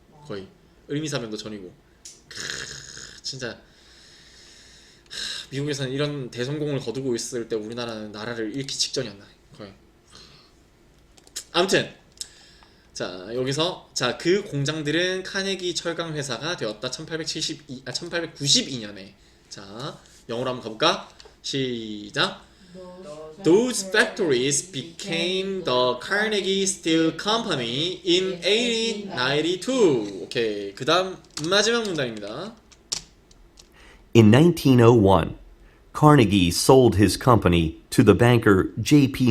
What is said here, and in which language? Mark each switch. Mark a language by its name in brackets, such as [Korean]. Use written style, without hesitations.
[Korean] 거의 의미사변도 전이고. 진짜 미국에서는 이런 대성공을 거두고 있을 때 우리나라는 나라를 잃기 직전이었나 거의. 아무튼 자 여기서 자 그 공장들은 카네기 철강 회사가 되었다. 1892년에 자 영어로 한번 가볼까? 시작. [English] Those factories became the Carnegie Steel Company in 1892. [Korean] 오케이. 그 다음 마지막 문단입니다. [English] In 1901, Carnegie sold his company to the banker J.P.